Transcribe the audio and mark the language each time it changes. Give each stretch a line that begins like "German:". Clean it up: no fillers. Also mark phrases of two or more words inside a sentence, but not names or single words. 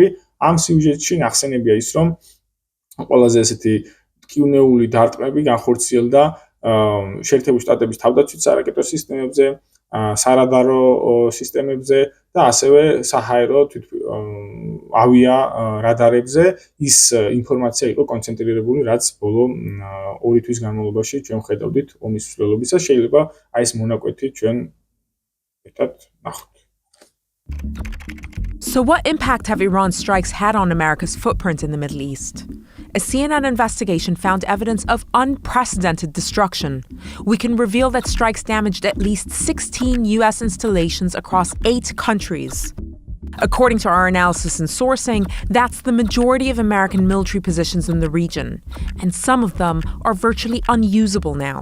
Georgian: ამ სიუჟეტში ნახსენებია ის, რომ ყველაზე ესეთი ტკივნეული დარტყმები განხორციელდა შეერთებული შტატების თავდაცვის სარაკეტო სისტემებზე, სარადარო სისტემებზე და ასევე საჰაერო ავია რადარებზე. ის ინფორმაცია იყო კონცენტრირებული, რაც ბოლო 2 თვის განმავლობაში ჩვენ ხედავდით ომის მსვლელობისას. შეიძლება აი ეს მონაკვეთი ჩვენ ერთად ნახოთ.
English: So what impact have Iran's strikes had on America's footprint in the Middle East? A CNN investigation found evidence of unprecedented destruction. We can reveal that strikes damaged at least 16 U.S. installations across 8 countries. According to our analysis and sourcing, that's the majority of American military positions in the region, and some of them are virtually unusable now.